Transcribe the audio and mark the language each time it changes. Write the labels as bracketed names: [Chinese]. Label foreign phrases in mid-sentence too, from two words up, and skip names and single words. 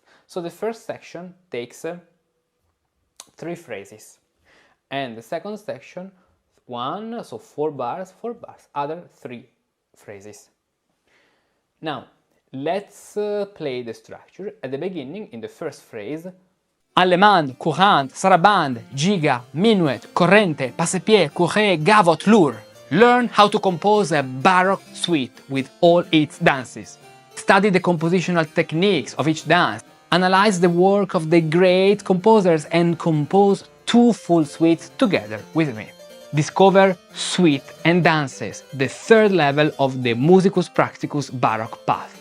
[English] So the first section takes 3 phrases. And the second section, 1, so 4 bars, other 3 phrases. Now, let's play the structure. At the beginning, in the first phrase, Allemande, courante, sarabande, giga, minuet, corrente, passepied, courret, gavotte, lourd. Learn how to compose a Baroque suite with all its dances. Study the compositional techniques of each dance. Analyze the work of the great composers and compose 2 full suites together with me. Discover suite and dances, the third level of the Musicus Practicus Baroque path.